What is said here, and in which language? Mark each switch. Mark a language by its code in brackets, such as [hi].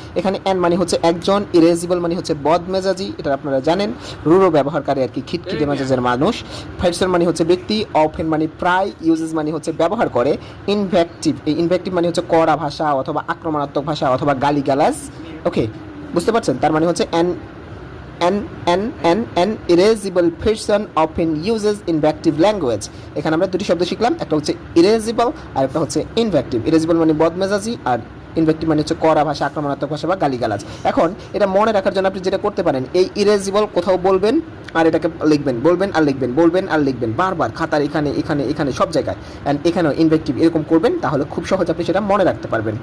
[bn] এখানে অ্যান মানে হচ্ছে একজন, ইরেজিবল মানে হচ্ছে বদমেজাজি, এটা আপনারা জানেন, রূঢ় ব্যবহারকারী আর কি, খিটখিটে মেজাজের মানুষ। পারসন মানে হচ্ছে ব্যক্তি, অফেন মানে প্রায়, ইউজেস মানে হচ্ছে ব্যবহার করে। ইনভ্যাক্টিভ, এই ইনভ্যাক্টিভ মানে হচ্ছে কড়া ভাষা অথবা আক্রমণাত্মক ভাষা অথবা গালিগালাজ। ওকে, বুঝতে পারছেন, তার মানে হচ্ছে [en] an irascible person often uses invective language. [bn] এখানে আমরা দুটি শব্দ শিখলাম, একটা হচ্ছে irascible আর একটা হচ্ছে invective. irascible মানে বদমেজাজি আর ইনভেক্টিভ মানে হচ্ছে কড়া ভাষা, আক্রমণাত্মক ভাষা বা গালিগালাজ। এখন এটা মনে রাখার জন্য আপনি যেটা করতে পারেন, এই ইরেজিবল কোথাও বলবেন আর এটাকে লিখবেন, বলবেন আর লিখবেন, বলবেন আর লিখবেন বারবার খাতার এখানে এখানে এখানে সব জায়গায়, অ্যান্ড এখানেও ইনভেক্টিভ এরকম করবেন, তাহলে খুব সহজ আপনি সেটা মনে রাখতে পারবেন।